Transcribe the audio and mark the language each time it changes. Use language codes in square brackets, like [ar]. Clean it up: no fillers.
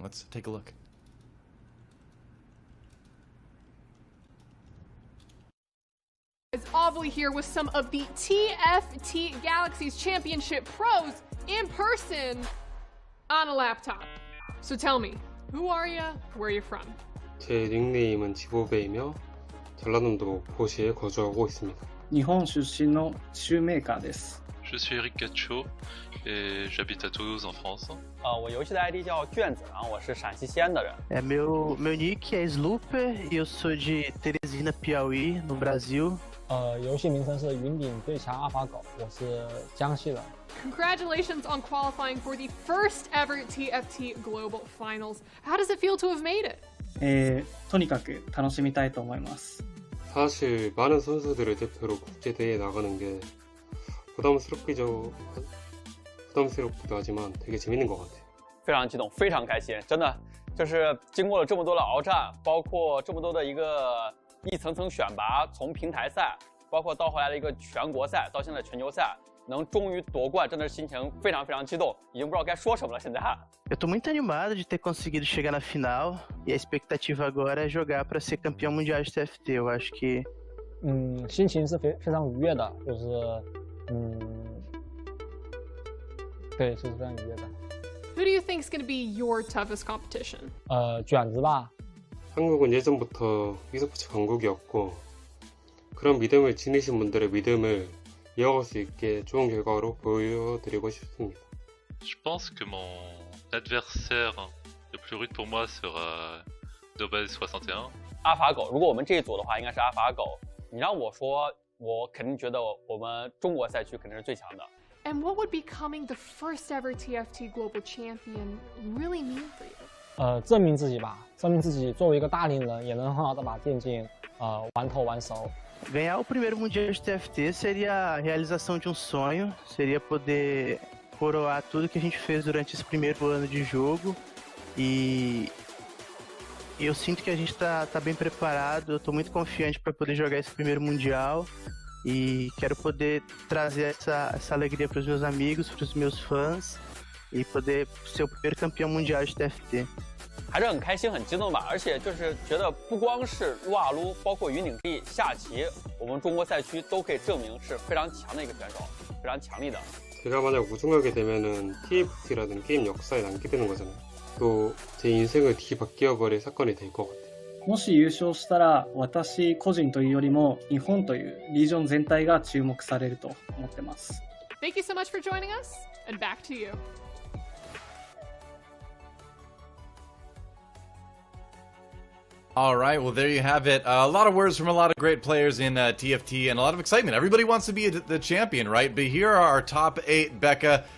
[en] Let's take a look. Avali here with some of the TFT Galaxies Championship pros in person on a laptop. So tell me, who are you? Where are you from? [ko] 제 닉네임은 지보베이며 전라남도 고시에 거주하고 있습니다. [ja] 日本出身のシューメーカーです。 [fr] Je suis Eric Cacho et j'habite à Toulouse en France. [zh] 我游戏的 ID 叫卷子，然后我是陕西西安的人。 [pt] meu nick é Slooper e eu sou de Teresina, Piauí, no Brasil. [zh] 游戏名称是云顶最强阿法狗，我是江西人。 [en] Congratulations on qualifying for the first ever TFT Global Finals. How does it feel to have made it? [ja] とにかく楽しみたいと思います。 [ko] 사실 많은 선수들을 대표로 국제대회에 나가는 게 부담스럽기도 하지만 되게 재밌는 것 같아요. [zh] 非常激动，非常开心，真的就是经过了这么多的鏖战，包括这么多的一层层选拔，从平台赛，包括到后来的一个全国赛，到现在全球赛，能终于夺冠，真的是心情非常非常激动，已经不知道该说什么了。现在。 [pt] Eu tô muito animado de ter conseguido chegar na final e a expectativa agora é jogar para ser campeão mundial de TFT. Eu acho que [zh] 心情是非常愉悦的，就是对，是非常愉悦的。 [en] Who do you think is going to be your toughest competition? [zh] 卷子吧。 [ko] 한국은 예전부터 e스포츠 강국이었고 그런 믿음을 지니신 분들의 믿음을 이어갈 수 있게 좋은 결과로 보여드리고 싶습니다. [fr] Je pense que mon adversaire le plus rude pour moi sera Dobel 61. [zh] 阿法狗，如果我们这一组的话，应该是阿法狗。你让我说，我肯定觉得我们中国赛区肯定是最强的。 [en] And what would becoming the first ever TFT Global Champion really mean for you? [zh] 证明自己吧，证明自己作为一个大龄人，也能很好的把电竞玩透玩熟。 [pt] Ganhar o primeiro mundial de TFT seria a realização de um sonho, seria poder coroar tudo que a gente fez durante esse primeiro ano de jogo e eu sinto que a gente tá bem preparado, eu tô muito confiante para poder jogar esse primeiro mundial e quero poder trazer essa alegria para os meus amigos, para os meus fãs e poder ser o primeiro campeão mundial de TFT. [zh] 还是很开心、很激动吧，而且就是觉得不光是撸啊撸，包括云顶地、下棋，我们中国赛区都可以证明是非常强的一个选手，非常强力的。 [ko] 제가 만약 우승하게 되면은 TFT라는 게임 역사에 남게 되는 거잖아요. 또 제 인생을 뒤바뀌어버릴 사건이 될 것 같아요. [ja] もし優勝したら私個人というよりも日本というリージョン全体が注目されると思ってます。 [en] Thank you so much for joining us, and back to you. All right, well, there you have it. A lot of words from a lot of great players in TFT and a lot of excitement. Everybody wants to be the champion, right? But here are our top 8, Becca.